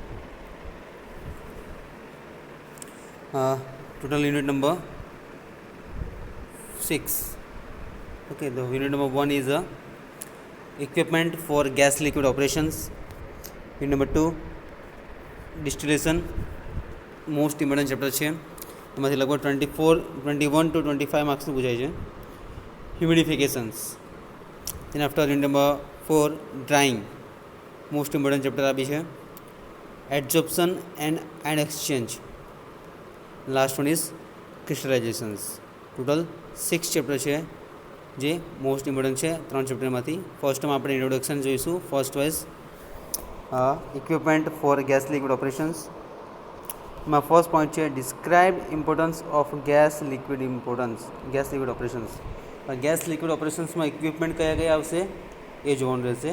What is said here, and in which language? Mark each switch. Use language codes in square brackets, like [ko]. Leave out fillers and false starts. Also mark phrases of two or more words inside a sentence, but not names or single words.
[en] Total unit number 6. Okay, the unit number 1 is equipment for gas liquid operations. Unit number 2 distillation, most important chapter છે. [gu] એમાંથી લગભગ 21 to 25 માર્ક્સનું પૂછાય છે. [en] Humidifications. Then after unit number 4 drying, most important chapter [gu] આ બી છે. [en] Adsorption and ion exchange. Last one is crystallizations. Total 6 chapter [gu] છે જે [en] most important [gu] છે 3 ચેપ્ટરમાંથી. ફર્સ્ટમાં આપણે ઇન્ટ્રોડક્શન જોઈશું. [en] first wise equipment for gas liquid operations. માં first point છે describe importance of gas liquid operations. gas liquid operationsમાં equipment [gu] કયા કયા આવશે એ જોવાનું રહેશે.